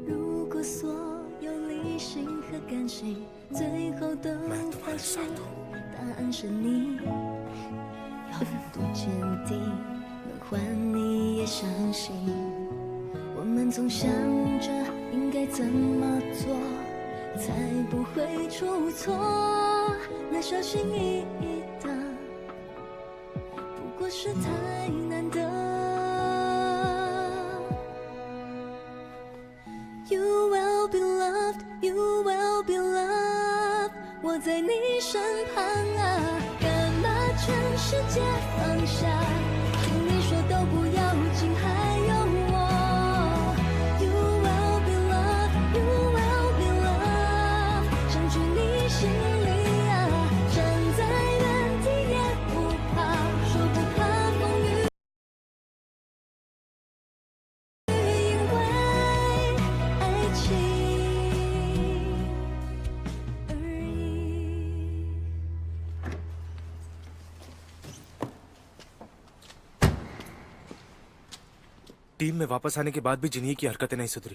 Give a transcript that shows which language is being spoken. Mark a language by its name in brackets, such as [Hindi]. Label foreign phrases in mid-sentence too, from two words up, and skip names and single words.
[Hindi] मैं तुम्हारे साथ हूँ। [Chinese] 答案是你，要多坚定，能换你也相信。我们总想着应该怎么做，才不会出错。那小心翼翼的是太难得。 [English] You will be loved, you will be loved， [Chinese] 我在你身旁啊，干嘛全世界放下？听你说都不要紧，还有我。 [English] You will be loved, you will be loved， [Chinese] 想去你心里啊，站在原地也不怕，说不怕风雨。因为爱情而已。 [Hindi] टीम में वापस आने के बाद भी जिन्ही की हरकतें नहीं सुधरी।